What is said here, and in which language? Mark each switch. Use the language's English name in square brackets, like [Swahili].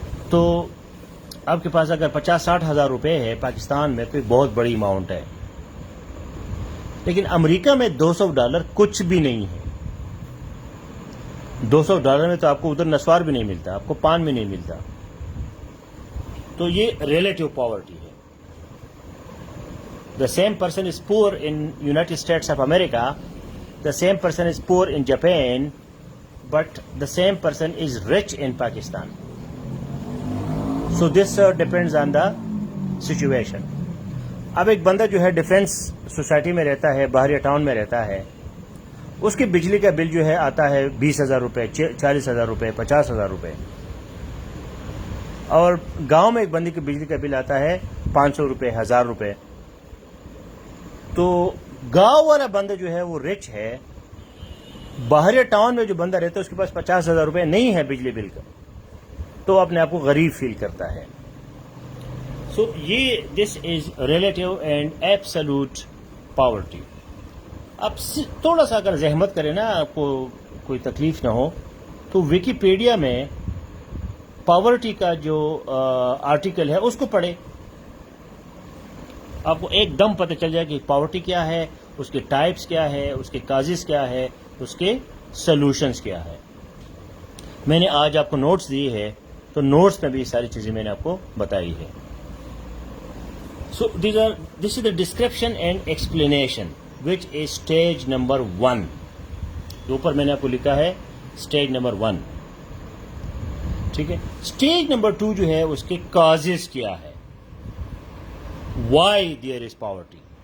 [Urdu] تو آپ کے پاس اگر 50-60 ہزار روپے ہے پاکستان میں تو بہت بڑی اماؤنٹ ہے. لیکن امریکہ میں $200 کچھ بھی نہیں ہے. $200 میں تو آپ کو ادھر نسوار بھی نہیں ملتا، آپ کو پان بھی نہیں ملتا. تو یہ ریلیٹو پاورٹی ہے. [English] The same person is poor in United States of America, the same person is poor in Japan, but the same person is rich in Pakistan. So this depends on the situation. [Urdu] اب ایک بندہ جو ہے defence society میں رہتا ہے، بحریہ town میں رہتا ہے، اس کی بجلی کا بل جو ہے آتا ہے 20,000 روپے، 40,000 روپے، 50,000 روپے. اور گاؤں میں ایک بندے کی بجلی کا بل آتا ہے 500 روپے، 1,000 روپے. تو گاؤں والا بندہ جو ہے وہ رچ ہے. بحریہ ٹاؤن میں جو بندہ رہتا ہے اس کے پاس 50,000 روپے نہیں ہے بجلی بل کا، تو اپنے آپ کو غریب فیل کرتا ہے. [English] So یہ this is relative and absolute poverty. [Urdu] اب تھوڑا سا اگر زحمت کرے نا، آپ کو کوئی تکلیف نہ ہو، تو ویکیپیڈیا میں پاورٹی کا جو آرٹیکل ہے اس کو پڑھے. آپ کو ایک دم پتہ چل جائے کہ پاورٹی کیا ہے اس کے ٹائپس کیا ہے, اس کے کازز کیا ہے, اس کے سولوشنز کیا ہے. میں نے آج آپ کو نوٹس دیے ہیں, تو نوٹس میں بھی ساری چیزیں میں نے آپ کو بتائی ہے. [English] So this is the description and explanation which is stage number 1. [Urdu] اوپر میں نے آپ کو لکھا ہے اسٹیج نمبر 1. ٹھیک ہے. اسٹیج نمبر 2 جو ہے اس کے کازز کیا ہے. [English] Why there is poverty.